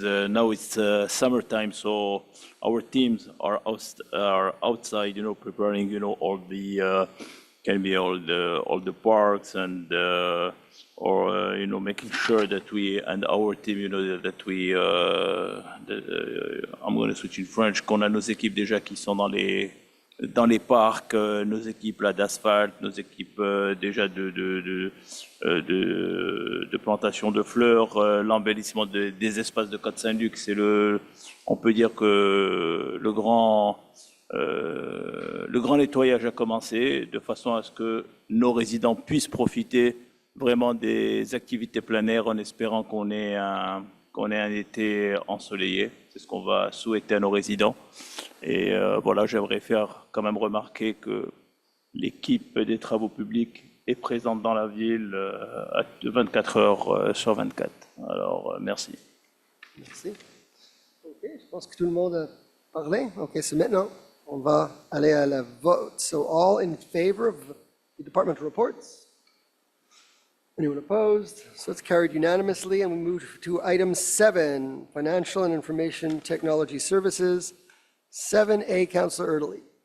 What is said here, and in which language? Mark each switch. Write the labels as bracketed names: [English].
[English] Now it's summertime, so our teams are outside, preparing, all the can be all the parks and or making sure that we and our team, that we. I'm going to switch in French. [French] Qu'on a nos équipes déjà qui sont dans les parcs, nos équipes là d'asphalte, nos équipes déjà de plantation de fleurs, l'embellissement des espaces de Côte Saint-Luc, on peut dire que le grand nettoyage a commencé, de façon à ce que nos résidents puissent profiter vraiment des activités plein air, en espérant qu'on ait un été ensoleillé. C'est ce qu'on va souhaiter à nos résidents. Et voilà, j'aimerais faire quand même remarquer que l'équipe des travaux publics est présente dans la ville 24 heures sur 24. Alors, merci. Merci. Ok, je pense que tout le monde a parlé. [English] Ok, [French] c'est maintenant. On va aller à la vote. [English] So all in favor of the departmental reports? Anyone opposed? So it's carried unanimously, and we move to item 7, Financial and Information Technology Services. 7A, Councillor Erdely.